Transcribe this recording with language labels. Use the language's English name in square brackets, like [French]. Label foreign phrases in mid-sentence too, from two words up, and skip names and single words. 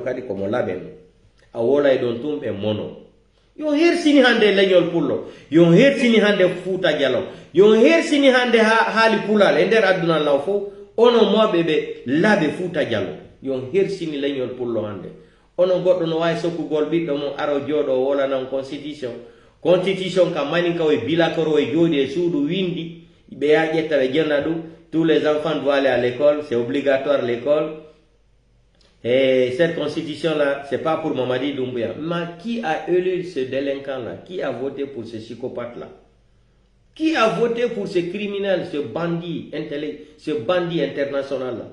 [Fula] kadi komo labeno a wola e don tumbe mono yo hersini hande leñol pullo yo hersini hande Fouta Diallo yo hersini hande haali pulal e nder aduna law fo ono mobe be labe Fouta Diallo yo hersini leñol pullo hande ono goddo no way sokkugol biddo mo aro jodo wola nan constitution ka maninka o bilakoro e jodi e suudu windi be ya ƴetta ɓe jenna ɗum [French] tous les enfants doivent aller à l'école, c'est obligatoire l'école. Et cette constitution là, c'est pas pour Mamadi Doumbouya. Mais qui a élu ce délinquant là? Qui a voté pour ce psychopathe là? Qui a voté pour ce criminel, ce bandit international là?